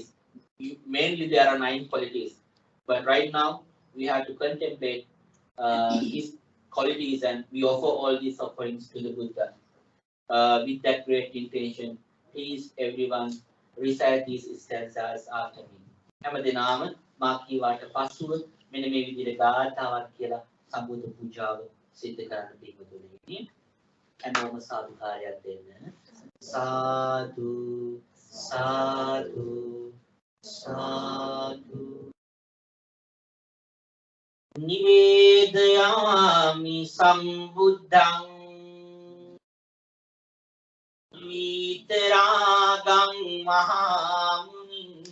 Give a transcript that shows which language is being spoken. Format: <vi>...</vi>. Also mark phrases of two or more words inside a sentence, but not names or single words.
<en>Mainly there are 9 qualities, but right now we have to contemplate his qualities and we offer all these offerings to the Buddha. With that great intention, please everyone recite these stanzas after me.</en> <si>හැමදෙනාම මා කීවාට පසුව මෙන්න මේ විදිහට ගාථාවක් කියලා සම්බුද්ධ පූජාව සිද්ධ කරන්න පිටුතුනේ. හැමෝම සාදුකාරයක් දෙන්න.</si> <pi>සාදු සාදු සාදු නිවේදයාමි සම්බුද්ධං විතරාගං මහාමුනිං</pi>